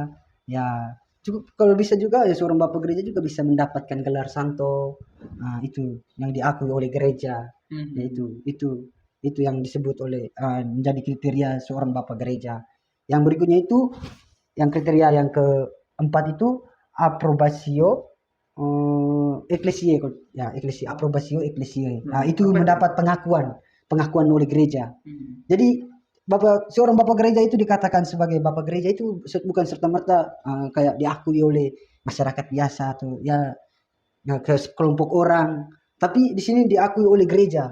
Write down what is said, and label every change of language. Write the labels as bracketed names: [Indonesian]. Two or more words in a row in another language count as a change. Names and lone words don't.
[Indonesian] Ya, cukup kalau bisa juga ya seorang bapak gereja juga bisa mendapatkan gelar santo. Itu yang diakui oleh gereja. Itu yang disebut oleh menjadi kriteria seorang bapak gereja. Yang berikutnya itu yang kriteria yang keempat itu [Latin] approbatio ecclesiae, approbatio ecclesiae. [Indonesian] Itu mendapat pengakuan oleh gereja. Jadi seorang bapak gereja itu dikatakan sebagai bapak gereja itu bukan serta-merta kayak diakui oleh masyarakat biasa atau ya ke kelompok orang, tapi di sini diakui oleh gereja.